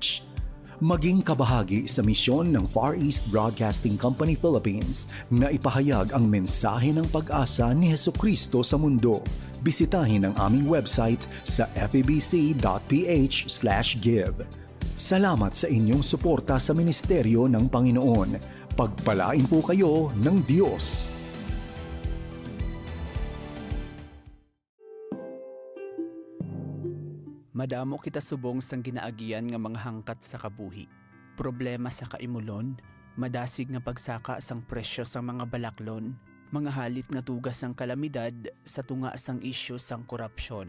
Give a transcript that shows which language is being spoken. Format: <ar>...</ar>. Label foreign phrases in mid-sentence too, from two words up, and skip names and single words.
<tl>Maging kabahagi sa misyon ng Far East Broadcasting Company Philippines na ipahayag ang mensahe ng pag-asa ni Hesukristo sa mundo. Bisitahin ang aming website sa febc.ph/give. Salamat sa inyong suporta sa ministeryo ng Panginoon. Pagpalain po kayo ng Diyos.</tl> <hil>Madamo kita subong sang ginaagian nga mga hangkat sa kabuhi. Problema sa kaimulon, madasig nga pagsaka sang presyo sang mga balaklon, mga halit nga tugas sang kalamidad sa tunga sang isyu sang korupsyon.</hil>